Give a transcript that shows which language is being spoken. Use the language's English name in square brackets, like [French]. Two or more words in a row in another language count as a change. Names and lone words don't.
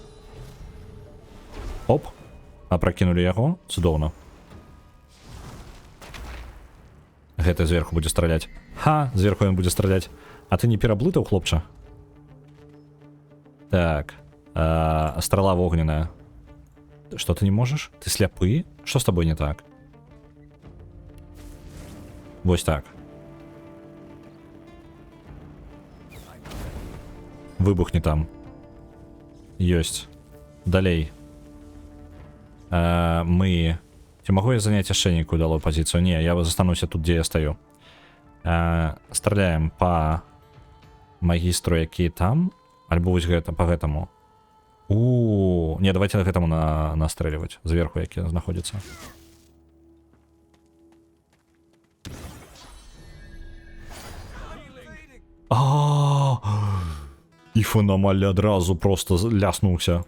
[Belarusian] Оп. Пракінулі яго. Цудоўна. Гэта зверху будзе страляць. Зверху ён будзе страляць. А ты не пераблытаў, хлопча? Так. Страла вогненная. [Russian] Что ты не можешь? Ты сляпы? Что с тобой не так? [Belarusian] Вось так. Выбухни там. Ёсць. Далей. Мы... Ці могу я занять яшчэ нейкую удалую позицию? Не, я застануся тут, [Russian] где я стою. [Belarusian] Стреляем по магістру, які там. Альбо вось гэта, по гэтаму. Не, давайте на гэтаму настрэльваць. Зверху, які знаходзіцца. І фанамаль адразу просто ляснуўся.